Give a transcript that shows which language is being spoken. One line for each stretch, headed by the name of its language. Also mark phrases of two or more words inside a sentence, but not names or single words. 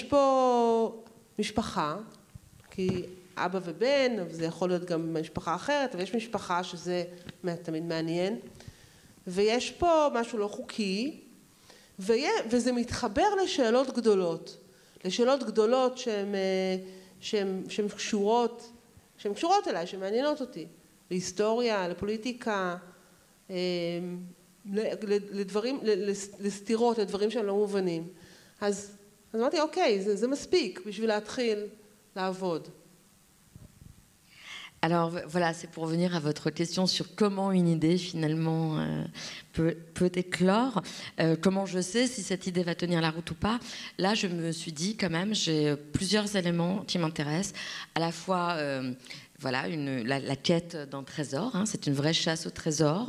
Hebrew: בו משפחה, כי אבא ובן, וזה יכול להיות גם משפחה אחרת, אבל יש משפחה שזה תמיד מעניין, ויש פה משהו לא חוקי, וזה מתחבר לשאלות גדולות שהן קשורות אליי, שמעניינות אותי, להיסטוריה, לפוליטיקה, לדברים, לסתירות, לדברים שהם לא מובנים. אז אמרתי, אוקיי, זה מספיק בשביל להתחיל לעבוד.
French: Alors voilà, c'est pour revenir à votre question sur comment une idée finalement peut éclore. Comment je sais si cette idée va tenir la route ou pas? Là, je me suis dit quand même, j'ai plusieurs éléments qui m'intéressent. À la fois, voilà, la quête d'un trésor, hein, c'est une vraie chasse au trésor.